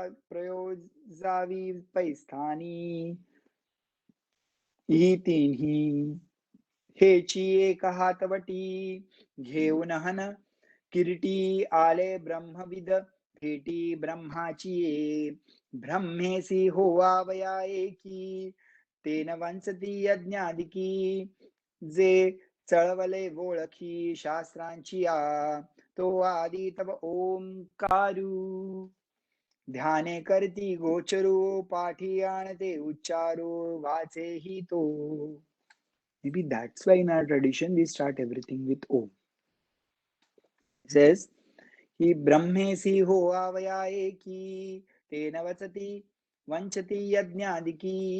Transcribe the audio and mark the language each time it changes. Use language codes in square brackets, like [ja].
[mr] प्रयोजावी पै स्थानी ही तिन्ही हेची एक हातवटी घेऊन हन किरीटी आले ब्रह्मविद भेटी ब्रह्माची ये ब्रह्मेसी होवावया एकी तेन वंचती यज्ञादिकी जे चळवले ओळखी शास्त्रांची आ तो आदी तव ओंकारू ध्याने करती गोचरू पाठी आणते उच्चारू वाचे ही तो. [en] Maybe that's why in our tradition we start everything with Om. It says, [mr] ही ब्रह्मेसी होवावया एकी तेन वचती वंचती यज्ञादिकी.